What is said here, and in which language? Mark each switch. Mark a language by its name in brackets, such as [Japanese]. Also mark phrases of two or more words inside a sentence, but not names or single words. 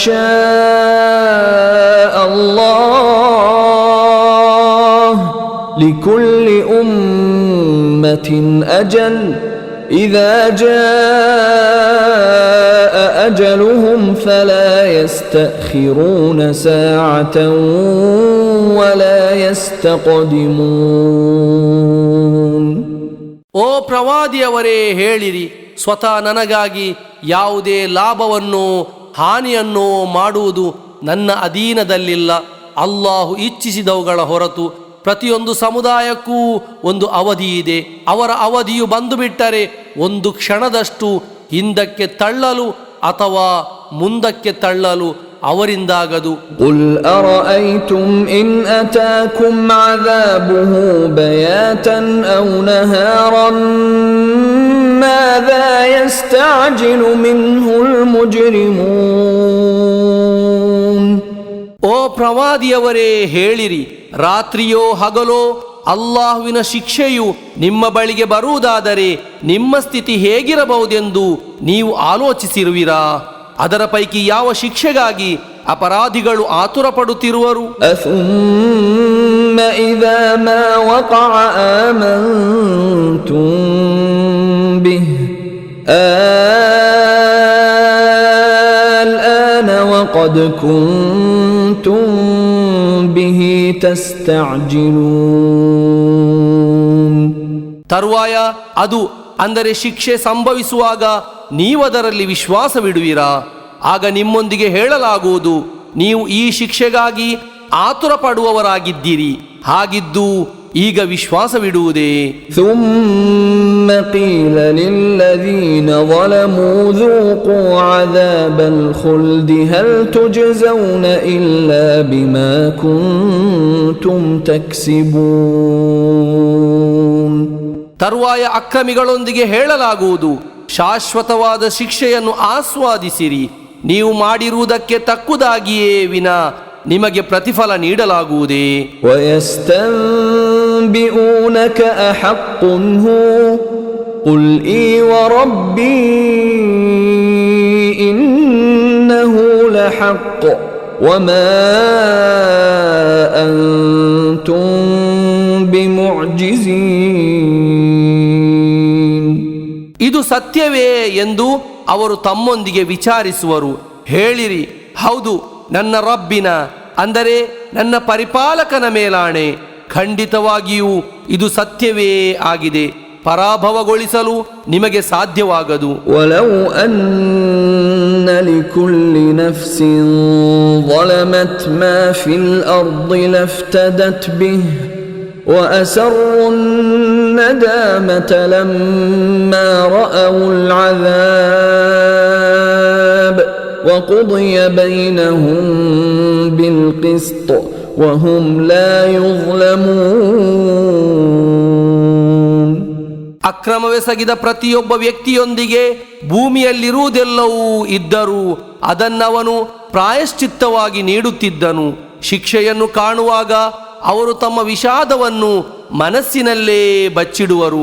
[Arabic] شَاءَ اللَّهُ لِكُلِّ أُمَّةٍ أَجَلٌ إِذَا جَاءَ أَجَلُهُمْ فَلَا يَسْتَأْخِرُونَ سَاعَةً وَلَا يَسْتَقْدِمُونَ. [Kannada] ಓ ಪ್ರವಾದಿಯವರೇ, ಹೇಳಿರಿ, ಸ್ವತಃ ನನಗಾಗಿ ಯಾವುದೇ ಲಾಭವನ್ನೋ ಹಾನಿಯನ್ನೋ ಮಾಡುವುದು ನನ್ನ ಅಧೀನದಲ್ಲಿಲ್ಲ. ಅಲ್ಲಾಹು ಇಚ್ಛಿಸಿದವುಗಳ ಹೊರತು ಪ್ರತಿಯೊಂದು ಸಮುದಾಯಕ್ಕೂ ಒಂದು ಅವಧಿ ಇದೆ. ಅವರ ಅವಧಿಯು ಬಂದು ಬಿಟ್ಟರೆ ಒಂದು ಕ್ಷಣದಷ್ಟು ಹಿಂದಕ್ಕೆ ತಳ್ಳಲು ಅಥವಾ ಮುಂದಕ್ಕೆ ತಳ್ಳಲು ಅವರಿಂದಾಗದು. [Arabic] قل أرأيتم إن أتاكم عذابه بياتا أو نهارا ماذا يستعجل منه المجرمون. [Kannada] ಓ ಪ್ರವಾದಿಯವರೇ, ಹೇಳಿರಿ, ರಾತ್ರಿಯೋ ಹಗಲೋ ಅಲ್ಲಾಹುವಿನ ಶಿಕ್ಷೆಯು ನಿಮ್ಮ ಬಳಿಗೆ ಬರುವುದಾದರೆ ನಿಮ್ಮ ಸ್ಥಿತಿ ಹೇಗಿರಬಹುದೆಂದು ನೀವು ಆಲೋಚಿಸಿರುವಿರಾ? ಅದರ ಪೈಕಿ ಯಾವ ಶಿಕ್ಷೆಗಾಗಿ ಅಪರಾಧಿಗಳು ಆತುರ ಪಡುತ್ತಿರುವರು? [Arabic] أثم إذا ما وقع آمنتم به الآن وقد كنتم به تستعجلون. [Kannada] ತರುವಾಯ ಅದು ಅಂದರೆ ಶಿಕ್ಷೆ ಸಂಭವಿಸುವಾಗ ನೀವದರಲ್ಲಿ ವಿಶ್ವಾಸವಿಡುವಿರಾ? ಆಗ ನಿಮ್ಮೊಂದಿಗೆ ಹೇಳಲಾಗುವುದು, ನೀವು ಈ ಶಿಕ್ಷೆಗಾಗಿ ಆತುರ ಪಡುವವರಾಗಿದ್ದೀರಿ. ಹಾಗಿದ್ದು ಈಗ ವಿಶ್ವಾಸವಿಡುವುದೇ? [Arabic] ثم قيل للذين ظلموا ذوقوا عذاب الخلد هل تجزون إلا بما كنتم تكسبون. [Kannada] ತರುವಾಯ ಅಕ್ರಮಿಗಳೊಂದಿಗೆ ಹೇಳಲಾಗುವುದು, ಶಾಶ್ವತವಾದ ಶಿಕ್ಷೆಯನ್ನು ಆಸ್ವಾದಿಸಿರಿ, ನೀವು ಮಾಡಿರುವುದಕ್ಕೆ ತಕ್ಕುದಾಗಿಯೇ ವಿನಾ ನಿಮಗೆ ಪ್ರತಿಫಲ ನೀಡಲಾಗುವುದೇ? [Arabic] ويستنبئونك أحق هو قل إي وربي إنه لحق وما أنتم بمعجزين. [Kannada] ಇದು ಸತ್ಯವೇ ಎಂದು ಅವರು ತಮ್ಮೊಂದಿಗೆ ವಿಚಾರಿಸುವರು. ಹೇಳಿರಿ, ಹೌದು, ನನ್ನ ರಬ್ಬಿನ ಅಂದರೆ ನನ್ನ ಪರಿಪಾಲಕನ ಮೇಲಾಣೆ, ಖಂಡಿತವಾಗಿಯೂ ಇದು ಸತ್ಯವೇ ಆಗಿದೆ, ಪರಾಭವಗೊಳಿಸಲು ನಿಮಗೆ ಸಾಧ್ಯವಾಗದು. [Arabic] ولو أن لكل نفس ظلمت ما في الأرض لافتدت به وأسروا الندامة لما رأوا العذاب وقضي بينهم بالقسط وهم لا يظلمون. [Kannada] ಅಕ್ರಮವೆಸಗಿದ ಪ್ರತಿಯೊಬ್ಬ ವ್ಯಕ್ತಿಯೊಂದಿಗೆ ಭೂಮಿಯಲ್ಲಿರುವುದೆಲ್ಲವೂ ಇದ್ದರೂ ಅದನ್ನವನು ಪ್ರಾಯಶ್ಚಿತ್ತವಾಗಿ ನೀಡುತ್ತಿದ್ದನು. ಶಿಕ್ಷೆಯನ್ನು ಕಾಣುವಾಗ ಅವರು ತಮ್ಮ ವಿಷಾದವನ್ನು ಮನಸ್ಸಿನಲ್ಲೇ ಬಚ್ಚಿಡುವರು.